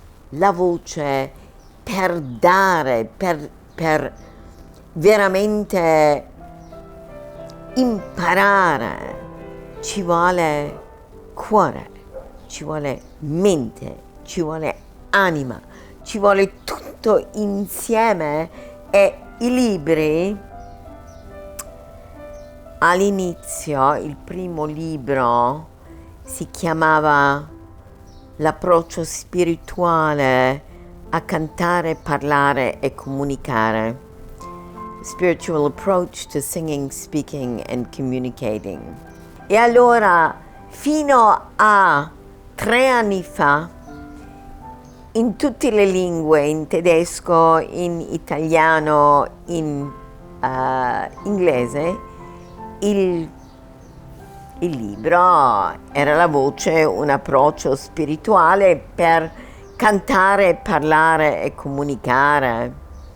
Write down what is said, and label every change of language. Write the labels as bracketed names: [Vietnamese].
[Italian] La voce per dare, per veramente imparare ci vuole cuore, ci vuole mente, ci vuole anima, ci vuole tutto insieme e i libri all'inizio, il primo libro si chiamava L'approccio spirituale a cantare, parlare e comunicare. [English] Spiritual approach to singing, speaking and communicating. [Italian] E allora, fino a 3 anni fa, in tutte le lingue, in tedesco, in italiano, in inglese, il libro era la voce, un approccio spirituale per cantare, parlare e comunicare.